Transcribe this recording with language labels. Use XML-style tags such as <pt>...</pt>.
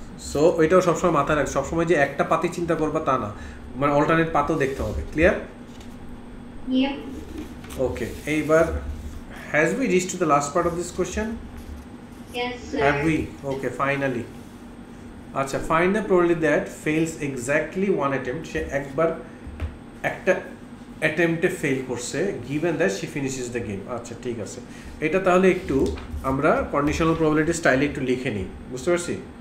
<bn>So ওইটাও সবসময় মাথায় রাখ, সবসময় যে একটা পাতি চিন্তা করবা তা না, মানে অল্টারনেট পাতও দেখতে হবে। ক্লিয়ার?</bn> <en>Yep. Okay, এইবার has we reach to the last part of this question? Yes, sir. Have we? Okay, finally. আচ্ছা, find the probability that fails exactly one attempt.</en> <bn>সে একবার একটা অ্যাটেম্পটে ফেল করছে</bn> <en>given that she finishes the game.</en> <bn>আচ্ছা ঠিক আছে, এটা তাহলে একটু আমরা কন্ডিশনাল প্রবাবিলিটি স্টাইলে একটু লিখে নিই, বুঝতে পারছি?</bn>